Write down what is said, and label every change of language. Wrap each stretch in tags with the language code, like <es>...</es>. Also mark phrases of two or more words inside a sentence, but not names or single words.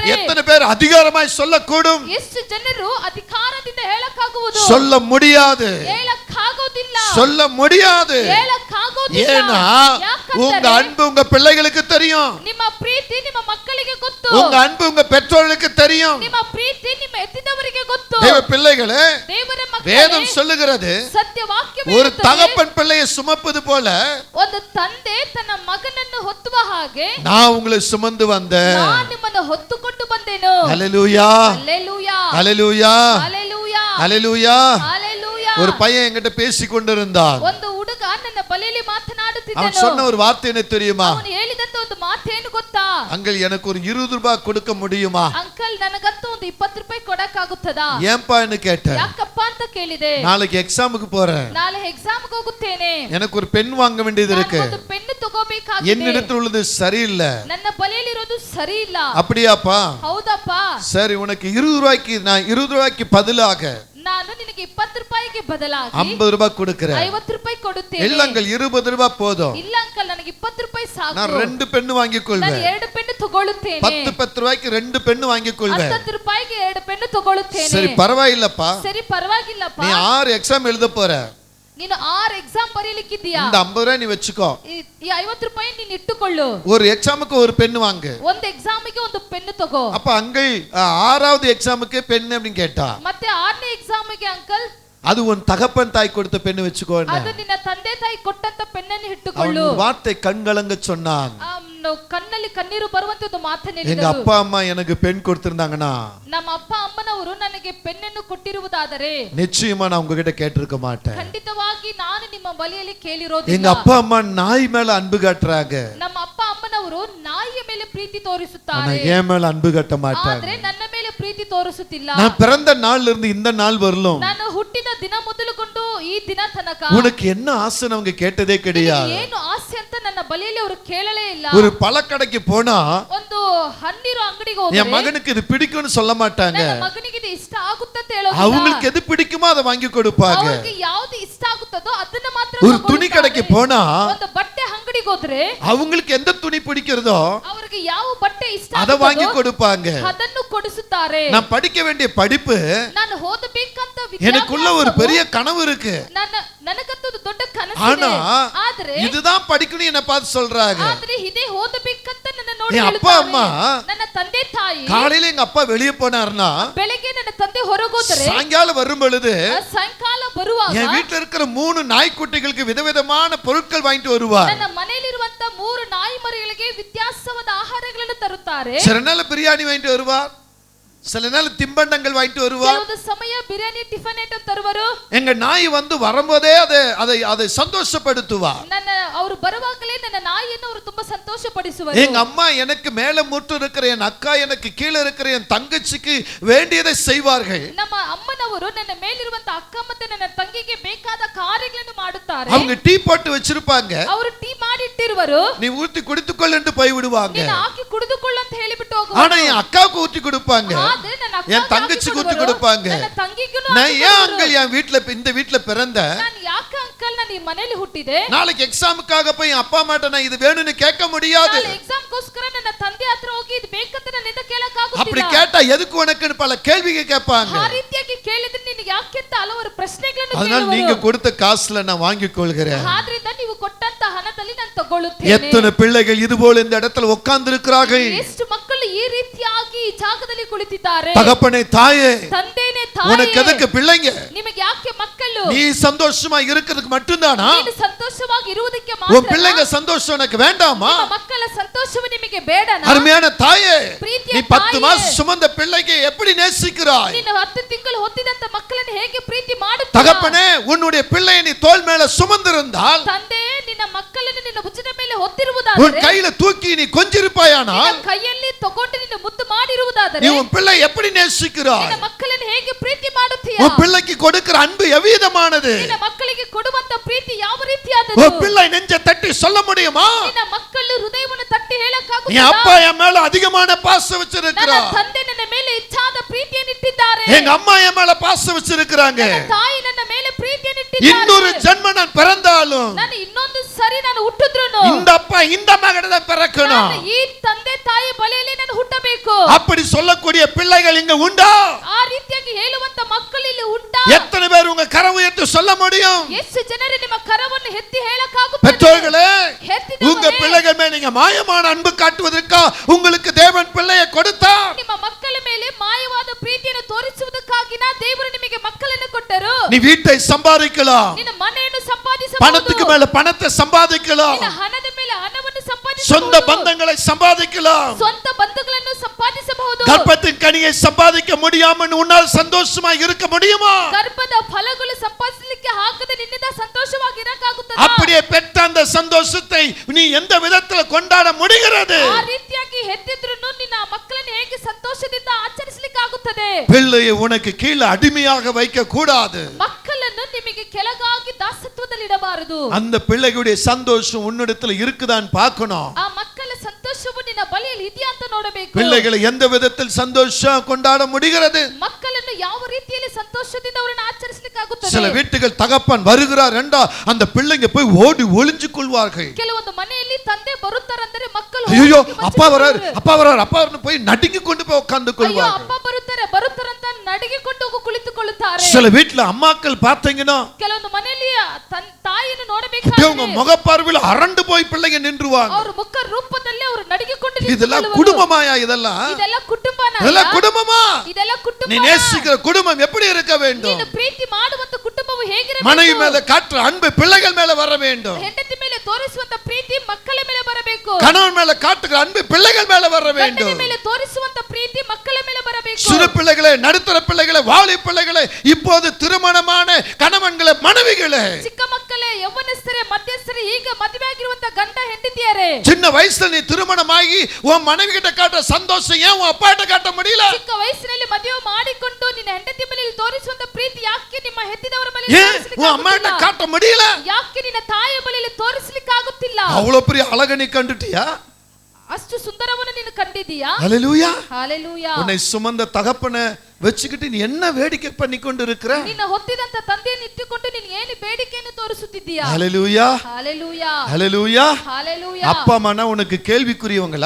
<ta>எத்தனை பேர் அதிகாரமாய் சொல்லக்கூடும்?</ta> <kn>ಎಷ್ಟು ಜನರು ಅಧಿಕಾರದಿಂದ ಹೇಳಕ್ಕಾಗುವುದು?</kn> <ta>சொல்ல முடியாது,</ta> <kn>ಹೇಳಕ್ಕಾಗೋದಿಲ್ಲ,</kn> <ta>சொல்ல முடியாது.</ta> <kn>ಹೇಳಕ್ಕಾಗೋದಿಲ್ಲ.</kn> <ta>ஏன்னா</ta> <kn>ಯಾಕಂದರೆ</kn> <ta>உங்க அன்பு உங்க பிள்ளைகளுக்கு தெரியும்,</ta> <kn>ನಿಮ್ಮ ಪ್ರೀತಿ ನಿಮ್ಮ ಮಕ್ಕಳಿಗೆ ಗೊತ್ತು,</kn> <ta>உங்க அன்பு உங்க பெற்றோர்களுக்கு தெரியும்.</ta> <kn>ನಿಮ್ಮ ಪ್ರೀತಿ ನಿಮ್ಮ ಎತ್ತಿದವರಿಗೆ ಗೊತ್ತು.</kn> <ta>தேவ பிள்ளைகளே,</ta> <kn>ದೇವರ ಮಕ್ಕಳೇ,</kn> <ta>வேதம் சொல்லுகிறது,</ta> <kn>ಸತ್ಯ ವಾಕ್ಯ</kn> <ta>ஒரு தகப்பன் பிள்ளையை சுமப்பது போல</ta> <kn>ಒಂದು ತಂದೆ ತನ್ನ ಮಗನನ್ನು ಹೊತ್ತುವ ಹಾಗೆ</kn> <ta>நான் உங்களை சுமந்து வந்தேன்.</ta> <kn>ನಾನು ನಿಮ್ಮನ್ನು ಹೊತ್ತುಕೊಂಡು ಬಂದೆನು.</kn> <ta>ஹalleluya,</ta> <kn>ಹಲ್ಲೆಲೂಯಾ,</kn> <ta>ஹalleluya,</ta> <kn>ಹಲ್ಲೆಲೂಯಾ,</kn> <ta>ஹalleluya.</ta> <kn>ಹಲ್ಲೆಲೂಯಾ.</kn> <ta>ஒரு பையன் என்கிட்ட பேசிக் கொண்டிருந்தான்.</ta> <kn>ಒಂದು ಹುಡುಗ ನನ್ನ ಬಳಿಯಲ್ಲಿ</kn> <ta>அவன்</ta> <kn>ಮಾತನಾಡುತ್ತಿದ್ದನು.</kn> <ta>சொன்ன ஒரு வார்த்தை என்ன தெரியுமா?</ta> <kn>ಅವನು ಹೇಳಿದಂತ ಒಂದು ಮಾತೇನು ಗೊತ್ತಾ?</kn> <ta>அங்கிள் எனக்கு ஒரு 20 ரூபாய் கொடுக்க முடியுமா?</ta> <kn>ಅಂಕಲ್ ನನಗಂತೂ ಒಂದು 20 ರೂಪಾಯಿ ಕೊಡಕ್ಕಾಗುತ್ತದಾ?</kn> <ta>ஏன்பான்னு கேட்டேன்.</ta> <kn>ಯಾಕಪ್ಪ ಅಂತ ಕೇಳಿದೆ.</kn> <ta>நாளைக்கு எக்ஸாமுக்கு போறேன்,</ta> <kn>ನಾಳೆ ಎಕ್ಸಾಮ್ಗೆ ಹೋಗುತ್ತೇನೆ,</kn> <ta>எனக்கு ஒரு பென் வாங்க வேண்டியது இருக்கு,</ta> <kn>ಒಂದು ಪೆನ್ನು ತಗೋಬೇಕಾಗಿದೆ,</kn> <ta>என்னிடத்தில் உள்ளது சரியில்லை.</ta> <kn>ನನ್ನ ಬಳಿಯಲ್ಲಿರೋದು ಸರಿ ಇಲ್ಲ.</kn> <ta>அப்படியாப்பா?</ta> <kn>ಹೌದಪ್ಪ.</kn> <ta>சரி, உனக்கு 20 ரூபாய்க்கு நான் 20 ரூபாய்க்கு பதிலாக</ta> <kn>ನಾನು ನಿನಗೆ 20 ರೂಪಾಯಿಗೆ ಬದಲಾಗಿ</kn> <ta>50 ரூபாய் கொடுக்கிறேன்.</ta> <kn>50 ರೂಪಾಯಿ ಕೊಡುತ್ತೇನೆ.</kn> <ta>இல்ல அங்கிள் 20 ரூபாய் போதும்,</ta> <kn>ಇಲ್ಲ ಅಂಕಲ್ ನನಗೆ 20 ರೂಪಾಯಿ ಸಾಕು,</kn> <ta>நான் 2 பென்னு வாங்கிக்</ta> <kn>ನಾನು</kn> <ta>கொள்வேன்.</ta> <kn>2 ಪೆನ್ನು ತಗೊಳ್ಳುತ್ತೇನೆ.</kn> <ta>10 ரூபாய்க்கு 2 பென்னு வாங்கிக் கொள்வேன்.</ta> <kn>10 ರೂಪಾಯಿಗೆ 2 ಪೆನ್ನು ತಗೊಳ್ಳುತ್ತೇನೆ.</kn> <ta>சரி பரவாயில்லப்பா,</ta> <kn>ಸರಿ ಪರವಾಗಿಲ್ಲಪ್ಪ,</kn> <ta>நீ 6 எக்ஸாம் எழுத போற,</ta> <kn>ನೀನು 6 ಎಕ್ಸಾಮ್ ಬರೀಲಿಕ್ಕಿದ್ದೀಯಾ,</kn> <ta>இந்த 50 ரூபாய் நீ வச்சுக்கோ,</ta> <kn>ಈ 50 ರೂಪಾಯಿ ನೀನು ಇಟ್ಟುಕೊಳ್ಳು,</kn> <ta>ஒரு எக்ஸாமுக்கு ஒரு பென்னு வாங்கு.</ta> <kn>ಒಂದು ಎಕ್ಸಾಮಿಗೆ ಒಂದು ಪೆನ್ನು ತಗೋ.</kn> <ta>அப்ப அங்கிள் 6வது எக்ஸாமுக்கு பென்னு அப்படின்னு கேட்டா,</ta> <kn>ಮತ್ತೆ 6ನೇ ಎಕ್ಸಾಮಿಗೆ ಅಂಕಲ್</kn> <ta>அது உன் தகப்பன் தாய் கொடுத்த பென்னு வச்சுக்கோ.</ta> <kn>ಅದು ನಿನ್ನ ತಂದೆ ತಾಯಿ ಕೊಟ್ಟಂತ ಪೆನ್ನನ್ನು</kn> <ta>அவன்</ta> <kn>ಇಟ್ಟುಕೊಳ್ಳು.</kn> <ta>ஒரு வார்த்தை கண்கலங்க சொன்னான்.</ta> <kn>ಕಣ್ಣಲ್ಲಿ ಕಣ್ಣೀರು ಬರುವಂತ ಒಂದು ಮಾತನ್ನು</kn> <ta>எங்க</ta> <kn>ಹೇಳಿದರು.</kn> <ta>அப்பா அம்மா எனக்கு பெண் கொடுத்திருந்தாங்கன்னா</ta> <kn>ನಮ್ಮ ಅಪ್ಪ ಅಮ್ಮನವರು ನನಗೆ ಪೆನ್ನನ್ನು ಕೊಟ್ಟಿರುವುದಾದರೆ</kn> <ta>நிச்சயமா நான் உங்ககிட்ட கேட்டிருக்க மாட்டேன்.</ta> <kn>ಖಂಡಿತವಾಗಿ ನಾನು ನಿಮ್ಮ ಬಳಿಯಲ್ಲಿ</kn> <ta>எங்க</ta> <kn>ಕೇಳಿರೋದಿಲ್ಲ.</kn> <ta>அப்பா அம்மா நாய் மேல அன்பு காட்டுறாங்க,</ta> <kn>ನಮ್ಮ ಅಪ್ಪ ಅಮ್ಮನವರು ನಾಯಿಯ ಮೇಲೆ ಪ್ರೀತಿ ಪ್ರೀತಿ ತೋರಿಸುತ್ತಾರೆ,</kn> <ta>என் மேல அன்பு கட்ட மாட்டாங்க.</ta> <kn>ಆದ್ರೆ ನನ್ನ ಮೇಲೆ ಪ್ರೀತಿ ತೋರಿಸುತ್ತಿಲ್ಲ.</kn> <ta>நான் பிறந்த நாள்ல இருந்து இந்த நாள் வரலும்</ta> <kn>ನಾನು ಹುಟ್ಟಿದ ದಿನ ಮೊದಲುಗೊಂಡು ಈ ದಿನ ತನಕ</kn> <ta>உனக்கு என்ன ஆசைன்னு அவங்க கேட்டதே கிடையாது.</ta> <kn>ಏನು ಆಸೆ ಅಂತ ನನ್ನ ಬಳಿಯಲ್ಲಿ ಅವರು ಕೇಳಲೇ ಇಲ್ಲ.</kn> <ta>ஒரு பழக்கடைக்கு போனா</ta> <kn>ಒಂದು ಹಣ್ಣಿರೋ ಅಂಗಡಿಗೆ</kn> <ta>என்</ta> <kn>ಹೋದರೆ</kn> <ta>மகனுக்கு இது பிடிக்கும்னு சொல்ல மாட்டாங்க.</ta> <kn>ನನ್ನ ಮಗನಿಗೆ ಇದು ಇಷ್ಟ ಆಗುತ್ತೆ ಅಂತ ಹೇಳೋದಿಲ್ಲ.</kn> <ta>அவங்களுக்கு எது பிடிக்குமோ அதை வாங்கி கொடுப்பாங்க.</ta> <kn>ಅವರಿಗೆ ಯಾವುದು ಇಷ್ಟ ಆಗುತ್ತದೋ ಅದನ್ನ ಮಾತ್ರ</kn> <ta>ஒரு துணி கடைக்கு போனா</ta> <kn>ಒಂದು ಬಟ್ಟೆ ಅಂಗಡಿಗೆ ಹೋದ್ರೆ</kn> <ta>அவங்களுக்கு எந்த துணி பிடிக்கிறதோ</ta> <kn>ಅವರಿಗೆ ಯಾವ ಬಟ್ಟೆ ಇಷ್ಟ</kn> <ta>அதை வாங்கி</ta> <kn>ಆಗುತ್ತದೋ</kn> <ta>கொடுப்பாங்க.</ta> <kn>ಅದನ್ನು ಕೊಡಿಸುತ್ತಾರೆ.</kn> <ta>நான் படிக்க வேண்டிய படிப்பு</ta> <kn>ನಾನು ಓದಬೇಕಂತ</kn> <ta>எனக்குள்ள ஒரு பெரிய கனவு இருக்கு.</ta> <kn>ನನಗಂತೂ ಒಂದು ದೊಡ್ಡ ಕನಸು</kn> <ta>ஆனா</ta> <kn>ಇದೆ. ಆದ್ರೆ</kn> <ta>இதுதான் படிக்கணும் என்ன பார்த்து சொல்றாங்க.</ta> <kn>ಆದ್ರೆ ಇದೇ ಓದಬೇಕಂತ ನನ್ನ ನೋಡಿ</kn> <ta>என் அப்பா அம்மா</ta> <kn>ನನ್ನ ತಂದೆ ತಾಯಿ</kn> <ta>காலையில எங்க அப்பா வெளியே போனாருன்னா</ta> <kn>ಬೆಳಗ್ಗೆ ನನ್ನ ತಂದೆ ಹೊರಗೋದ್ರೆ</kn> <ta>சாயங்காலம் வரும் பொழுது</ta> <kn>ಸಾಯಂಕಾಲ ಬರುವಾಗ</kn> <ta>என் வீட்டுல இருக்கிற 3 நாய்க்குட்டிகளுக்கு விதவிதமான பொருட்கள் வாங்கிட்டு வருவார்.</ta> <kn>ನನ್ನ ಮನೆಯಲ್ಲಿರುವಂತ 3 ನಾಯಿ ಮರಿಗಳಿಗೆ ವ್ಯತ್ಯಾಸವಾದ ಆಹಾರಗಳನ್ನು ತರುತ್ತಾರೆ.</kn> <ta>சில நாள் பிரியாணி வாங்கிட்டு வருவார், சில நாள் தின்பண்டங்கள் வாங்கிட்டு வருவார்.</ta> <kn>ಕೆಲವು ಸಮಯ ಬಿರಿಯಾನಿ</kn> <en>tiffin item</en> <kn>ತರುವರು.</kn> <ta>எங்க நாய் வந்து வரும்போதே அதை சந்தோஷப்படுத்துவார்.</ta> <kn>ನನ್ನ ಅವರು ಬರುವಾಗಲೇ ನನ್ನ ನಾಯಿಯನ್ನು ಅವರು ತುಂಬಾ ಸಂತೋಷ ಪಡಿಸುವರು.</kn> <ta>எங்க அம்மா எனக்கு மேல முற்று இருக்கிற என் அக்கா, எனக்கு கீழே இருக்கிற என் தங்கச்சிக்கு வேண்டியதை செய்வார்கள்.</ta> <kn>ನಮ್ಮ ಅಮ್ಮನವರು ನನ್ನ ಮೇಲಿರುವಂತ ಅಕ್ಕ ಮತ್ತೆ ನನ್ನ ತಂಗಿಗೆ ಬೇಕಾದ ಕಾರ್ಯಗಳನ್ನು ಮಾಡುತ್ತಾರೆ.</kn> <ta>அவங்க டீ போட்டு வச்சிருப்பாங்க,</ta> <kn>ಅವರು ಟೀ ಮಾಡಿ ಇಟ್ಟಿರುವರು.</kn> <ta>நீ ஊத்தி குடித்துக்கொள் என்று போய் விடுவாங்க.</ta> <kn>ನೀನು ಹಾಕಿ ಕುಡಿದುಕೊಳ್ಳು ಅಂತ ಹೇಳಿಬಿಟ್ಟು ಹೋಗುವರು.</kn> <ta>ஆனா என் அக்காவுக்கு ஊத்தி கொடுப்பாங்க,</ta> <kn>ಆದ್ರೆ ನನ್ನ ಅಕ್ಕ</kn> <ta>என் தங்கச்சிக்கு ஊத்தி கொடுப்பாங்க.</ta> <kn>ನನ್ನ ತಂಗಿಗೂ</kn> <ta>நான் ஏன் அங்கிள் என் வீட்ல இந்த வீட்ல பிறந்த,</ta> <kn>ನಾನು ಯಾಕೆ ಅಂಕಲ್ ನಾನು ಈ ಮನೆಯಲ್ಲಿ ಹುಟ್ಟಿದೆ,</kn> <ta>நாளைக்கு எக்ஸாமுக்காக போய் என் அப்பா அம்மாட்ட நான் இது வேணும்னு கேட்க முடியாது.</ta> <kn>ನಾನು ಎಕ್ಸಾಮ್ಗೋಸ್ಕರ ನನ್ನ ತಂದೆ ಹತ್ರ ಹೋಗಿ ಇದು ಬೇಕಂತ ನನ್ನಿಂದ ಕೇಳಕ್</kn> <ta>அப்படி</ta> <kn>ಆಗುತ್ತಿಲ್ಲ.</kn> <ta>கேட்டா எதுக்கு உனக்குன்னு பல கேள்விகள் கேட்பாங்க.</ta> <kn>ಆ ರೀತಿಯಾಗಿ ಕೇಳಿದ್ರೆ ನಿನಗೆ ಯಾಕೆ ಅಂತ ಹಲವಾರು ಪ್ರಶ್ನೆಗಳನ್ನು</kn> <ta>அதனால</ta> <kn>ಕೇಳುವರು.</kn> <ta>நீங்க கொடுத்த காசுல நான் வாங்கிக் கொள்கிறேன்.</ta> <kn>ಆದ್ರಿಂದ ನೀವು ಕೊಟ್ಟಂತ ಹಣದಲ್ಲಿ ನಾನು ತಗೊಳ್ಳುತ್ತೇನೆ.</kn> <ta>எத்தனை பிள்ளைகள் இது போல இந்த இடத்துல உட்கார்ந்து இருக்கிறார்கள்.</ta> <kn>ಎಷ್ಟು ಮಕ್ಕಳು ಈ ರೀತಿಯಾಗಿ ಈ ಜಾಗದಲ್ಲಿ ಕುಳಿತಿದ್ದಾರೆ.</kn> <ta>தகப்பனே தாயே,</ta> <kn>ತಂದೆನೇ</kn> <ta>உனக்கு</ta> <kn>ತಾಯಿ,</kn> <ta>எதுக்கு பிள்ளைங்க?</ta> <kn>ನಿಮಗೆ ಯಾಕೆ ಮಕ್ಕಳು?</kn> <ta>நீ சந்தோஷமா இருக்கிறதுக்கு மட்டும்தானா?</ta> <kn>ನೀನು ಸಂತೋಷವಾಗಿ ಇರುವುದಕ್ಕೆ</kn> <ta>உன்</ta> <kn>ಮಾತ್ರ.</kn> <ta>பிள்ளைங்க சந்தோஷம் உனக்கு வேண்டாமா?</ta> <kn>ನಿಮ್ಮ ಮಕ್ಕಳ ಸಂತೋಷವು ನಿಮಗೆ ಬೇಡನಾ?</kn> <ta>அருமையான தாயே,</ta> <kn>ಪ್ರೀತಿಯ</kn> <ta>நீ 10</ta> <kn>ತಾಯಿಯೇ,</kn> <ta>மாசம் சுமந்த பிள்ளைக்கு எப்படி நேசிக்கிறாய்?</ta> <kn>ನೀನು 10 ತಿಂಗಳು ಹೊತ್ತಿದಂತ ಮಕ್ಕಳನ್ನು ಹೇಗೆ ಪ್ರೀತಿ ಮಾಡುತ್ತೀಯ?</kn> <ta>தகப்பனே, உன்னுடைய பிள்ளையை நீ தோள் மேல சுமந்திருந்தால்,</ta> <kn>ತಂದೆ ನಿನ್ನ ಮಕ್ಕಳನ್ನು ನಿನ್ನ ಭುಜದ ಮೇಲೆ</kn> <ta>உன்</ta> <kn>ಹೊತ್ತಿರುವುದಾದರೆ,</kn> <ta>கையில தூக்கி நீ கொஞ்சிருப்பாயானா,</ta> <kn>ನಿನ್ನ ಕೈಯಲ್ಲಿ ತಗೊಂಡು ನಿನ್ನ ಮುದ್ದು ಮಾಡಿರುವುದಾದರೆ,</kn> <ta>நீ உன் பிள்ளை எப்படி நேசிக்கிறாய்?</ta> <kn>ನಿನ್ನ ಮಕ್ಕಳನ್ನು ಹೇಗೆ ಪ್ರೀತಿ ಮಾಡುತ್ತೀಯ?</kn> <ta>உன் பிள்ளைக்கு கொடுக்கிற அன்பு எவ்விதமானது?</ta> <kn>ನಿನ್ನ ಮಕ್ಕಳಿಗೆ ಕೊಡುವಂತ ಪ್ರೀತಿ ಯಾವ ರೀತಿಯಾದದ್ದು?</kn> <ta>உன் பிள்ளை நெஞ்ச தட்டி சொல்ல முடியுமா?</ta> <kn>ನಿನ್ನ ಮಕ್ಕಳು ಹೃದಯವನ್ನು ತಟ್ಟಿ</kn> <ta>என்</ta> <kn>ಹೇಳಕ್ಕಾಗುತ್ತಾ?</kn> <ta>அப்பா என் மேல அதிகமான பாசம்</ta> <kn>ನನ್ನ</kn> <ta>வச்சிருக்கிறார்,</ta> <kn>ತಂದೆ ನನ್ನ ಮೇಲೆ ಹೆಚ್ಚಾದ ಪ್ರೀತಿಯನ್ನು ಇಟ್ಟಿದ್ದಾರೆ.</kn> <ta>எங்க அம்மா என் மேல பாசம் வச்சிருக்கிறாங்க.</ta> <kn>ನನ್ನ ತಾಯಿ ನನ್ನ ಮೇಲೆ ಪ್ರೀತಿಯನ್ನು ಇಟ್ಟಿದ್ದಾರೆ.</kn> <ta>இன்னொரு ஜென்மம் நான் பிறந்தாலும்</ta> <kn>ನಾನು ಇನ್ನೊಂದು ಸರಿ ನಾನು ಹುಟ್ಟಿದ್ರುನು</kn> <ta>இந்த அப்பா இந்த மகனை தான் பிறக்கணும்.</ta> <kn>ನಾನು ಈ ತಂದೆ ತಾಯಿ ಬಳಿಯಲ್ಲಿ ನಾನು ಹುಟ್ಟಬೇಕು.</kn> <ta>அப்படி சொல்லக்கூடிய பிள்ளைகள் இங்க உண்டா?</ta> <kn>ಆ ರೀತಿಯಾಗಿ ಹೇಳುವಂತ ಮಕ್ಕಳು ಇಲ್ಲಿ ಉಂಟಾ?</kn> <ta>எத்தனை பேர் உங்க கரம் உயர்த்தி சொல்ல முடியும்?</ta> <kn>ಎಷ್ಟು ಜನರು ನಿಮ್ಮ ಕರವನ್ನು ಎತ್ತಿ ಹೇಳಕ್ಕಾಗುತ್ತದೆ?</kn> <ta>பெற்றோர்களே,</ta> <kn>ಹೆತ್ತಿದವರೇ,</kn> <ta>உங்க பிள்ளைகள் மேல நீங்க மாயமான அன்பு காட்டுவதற்கா உங்களுக்கு தேவன் பிள்ளையை கொடுத்தார்.</ta> <kn>ನಿಮ್ಮ ಮಕ್ಕಳ ಮೇಲೆ ಮಾಯವಾದ ಪ್ರೀತಿಯನ್ನು ತೋರಿಸುವುದಕ್ಕಾಗಿ ದೇವರು ನಿಮಗೆ ಮಕ್ಕಳನ್ನು ಕೊಟ್ಟರು.</kn> <ta>நீ வீட்டை சம்பாதிக்கலாம்,</ta> <kn>ನಿನ್ನ ಮನೆಯನ್ನು ಸಂಪಾದಿಸಬಹುದು,</kn> <ta>பணத்துக்கு மேல பணத்தை சம்பாதிக்கலாம்,</ta> <kn>ನಿನ್ನ ಹಣದ ಮೇಲೆ ಹಣವನ್ನು ಸಂಪಾದಿಸಬಹುದು,</kn> <ta>சொந்த பந்தங்களை சம்பாதிக்கலாம்,</ta> <kn>ಸ್ವಂತ ಬಂಧುಗಳನ್ನು ಸಂಪಾದಿಸಬಹುದು.</kn> <ta>கர்ப்பத்தின் கனியை சம்பாதிக்க முடியாமல் உன்னால் சந்தோஷமா இருக்க முடியுமா?</ta> <kn>ಗರ್ಭದ ಫಲಗಳು ಸಂಪಾದಿಸಲಿಕ್ಕೆ ಆಗದೆ ನಿನ್ನಿಂದ ಸಂತೋಷವಾಗಿ ಇರಕ್ಕಾಗುತ್ತದೆ?</kn> <ta>அப்படியே பெற்ற அந்த சந்தோஷத்தை நீ எந்த விதத்துல கொண்டாட முடிகிறது?</ta> <kn>ಆ ರೀತಿಯಾಗಿ ಹೆತ್ತಿದ್ರುನು ನಿನ್ನ ಮಕ್ಕಳನ್ನು ಹೇಗೆ ಸಂತೋಷದಿಂದ ಆಚರಿಸಲಿಕ್ಕೆ ಆಗುತ್ತದೆ?</kn> <ta>பிள்ளையை உனக்கு கீழே அடிமையாக வைக்க கூடாது.</ta> <kn>ಮಕ್ಕಳನ್ನು ನಿಮಗೆ ಕೆಳಗಾಗಿ ದಾಸತ್ವದಲ್ಲಿ ಇಡಬಾರದು.</kn> <ta>அந்த பிள்ளைகளுடைய சந்தோஷம் உன்னிடத்துல இருக்குதான்னு பார்க்கணும்.</ta> <kn>ಆ ಮಕ್ಕಳ ಸಂತೋಷವು ನಿನ್ನ ಬಳಿಯಲ್ಲಿ ಇದೆಯಾ ಅಂತ ನೋಡಬೇಕು.</kn> <ta>பிள்ளைகளை எந்த விதத்தில் சந்தோஷம் கொண்டாட முடிகிறது?</ta> <kn>ಮಕ್ಕಳನ್ನು ಯಾವ ರೀತಿಯಲ್ಲಿ ಸಂತೋಷದಿಂದ ಅವರನ್ನು ಆಚರಿಸಲಿಕ್ಕೆ ಆಗುತ್ತದೆ?</kn> <ta>சில வீட்டுகள் தகப்பன் வருகிறார் என்றா அந்த பிள்ளைங்க போய் ஓடி ஒளிஞ்சு கொள்வார்கள்.</ta> <kn>ಕೆಲವೊಂದು ಮನೆಯಲ್ಲಿ ತಂದೆ ಬರುತ್ತಾರಂದ್ರೆ ಮಕ್ಕಳು</kn> <ta>ஐயோ அப்பா வரார் அப்பா வரார் அப்பா வரணும் போய் நடுங்கி கொண்டு போய் உட்கார்ந்து</ta> <kn>ಅಯ್ಯೋ</kn> <ta>கொள்வார்கள்.</ta> <kn>ಅಪ್ಪ ಬರುತ್ತಾರಂತ ನಡಿಗೆಕೊಂಡು ಹೋಗಿ ಕುಳಿತುಕೊಳ್ಳುತ್ತಾರೆ.</kn> <ta>சில வீட்டுல அம்மாக்கள் பார்த்தீங்கன்னா</ta> <kn>ಕೆಲವೊಂದು ಮನೆಯಲ್ಲಿ ತಾಯಿಯನ್ನು</kn> <ta>அவங்க</ta> <kn>ನೋಡಬೇಕಾದ್ರೆ</kn> <ta>முகப்பார்வையில் அரண்டு போய் பிள்ளைங்க நின்றுவாங்க.</ta> <kn>ಅವರ ಮುಖ ರೂಪದಲ್ಲಿ ಅವರು ನಡಿಗೆಕೊಂಡು</kn> <ta>இதெல்லாம் குடும்பமாயா? இதெல்லாம்</ta> <kn>ಇದೆಲ್ಲ ಕುಟುಂಬನ?</kn> <ta>இதெல்லாம் குடும்பமா?</ta> <kn>ಇದೆಲ್ಲ ಕುಟುಂಬ.</kn> <ta>நீ நேசிக்கிற குடும்பம் எப்படி இருக்க வேண்டும்?</ta> <kn>ನೀನು ಪ್ರೀತಿ ಮಾಡುವಂತ ಕುಟುಂಬವು ಹೇಗಿರಬೇಕು?</kn> <ta>மனைவி மேல காட்டுற அன்பு பிள்ளைகள் மேல வர வேண்டும்.</ta> <kn>ಹೆಂಡತಿ ಮೇಲೆ ತೋರಿಸುವಂತ ಪ್ರೀತಿ ಮಕ್ಕಳ ಮೇಲೆ ಬರಬೇಕು.</kn> <ta>கணவன் மேல காட்டுகிற அன்பு பிள்ளைகள் மேல வர</ta> <kn>ಗಂಡನ</kn> <ta>வேண்டும்.</ta> <kn>ಮೇಲೆ ತೋರಿಸುವಂತ ಪ್ರೀತಿ ಮಕ್ಕಳ ಮೇಲೆ ಬರಬೇಕು.</kn> <ta>சிறு பிள்ளைகளே, நடுத்தர பிள்ளைகளே, வாலி பிள்ளைகளே, இப்போது திருமணமான கணவன்களே, மனைவிகளே,</ta> <kn>ಚಿಕ್ಕ ಮಕ್ಕಳೇ, ಯೌವನಸ್ಥರೇ, ಮಧ್ಯಸ್ಥರೇ, ಈಗ ಮದುವೆ ಆಗಿರುವಂತ ಗಂಡ ಹೆಂಡತಿ ಪ್ರೀತಿಯರೇ,</kn> <ta>சின்ன வயசுல நீ திருமணமாகி உன் மனைவி கிட்ட காட்ட சந்தோஷம் ஏன் உன் அப்பா கிட்ட காட்ட முடியல?</ta> <kn>ಚಿಕ್ಕ ವಯಸ್ಸಿನಲ್ಲಿ ಮದುವೆ ಮಾಡಿಕೊಂಡು ನಿನ್ನ ಹೆಂಡತಿ ಮೇಲೆ ತೋರಿಸುವಂತ ಪ್ರೀತಿ ಯಾಕೆ ನಿಮ್ಮ ಹೆತ್ತಿದವರ ಮೇಲೆ</kn> <ta>உன் அம்மா கிட்ட காட்ட முடியல?</ta> <kn>ಯಾಕೆ ನಿನ್ನ ತಾಯಿಯ ಬಳಿಯಲ್ಲಿ ತೋರಿಸಲಿಕ್ಕೆ ಆಗುತ್ತಿಲ್ಲ?</kn> <ta>அவ்வளவு பெரிய அழக நீ கண்டுட்டியா?</ta> <kn>ಅಷ್ಟು ಸುಂದರವನ್ನು ನೀನು ಕಂಡಿದ್ದೀಯಾ?</kn> <ta>ஹல்லேலூயா.</ta> <kn>ஹalleluya.</kn> <ta>உன்னை சுமந்த தகப்பனை வச்சுக்கிட்டு நீ என்ன வேடிக்கை பண்ணி கொண்டு இருக்கிற?</ta> <kn>ನಿನ್ನ ಹೊತ್ತಿದಂತ ತಂದೆಯನ್ನು ಇಟ್ಟುಕೊಂಡು ನೀನು ಏನು ಬೇಡಿಕೆಯನ್ನು ತೋರಿಸುತ್ತಿದ್ದೀಯಾ?</kn> <ta>ஹல்லேலூயா.</ta> <kn>ஹalleluya.</kn> <ta>ஹல்லேலூயா.</ta> <kn>ஹalleluya.</kn> <ta>அப்பா அம்மா உனக்கு கேள்விக்குரியவங்களா?</ta>